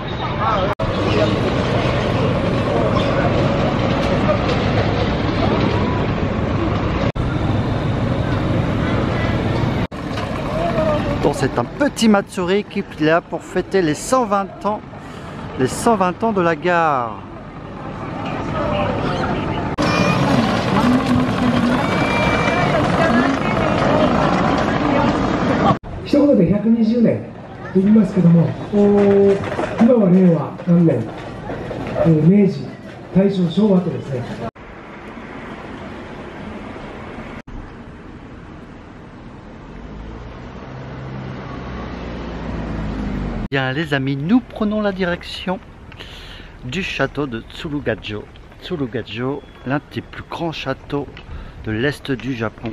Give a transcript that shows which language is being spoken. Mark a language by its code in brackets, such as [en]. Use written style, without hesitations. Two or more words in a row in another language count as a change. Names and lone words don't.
[fr] Donc c'est un petit matsuri qui est là pour fêter les 120 ans de la gare. [ja] 一言で120年と言いますけども、今は令和元年、明治、大正、昭和とですね。 [fr] Bien les amis, nous prenons la direction du château de Tsurugajo. Tsurugajo, l'un des plus grands châteaux de l'est du Japon.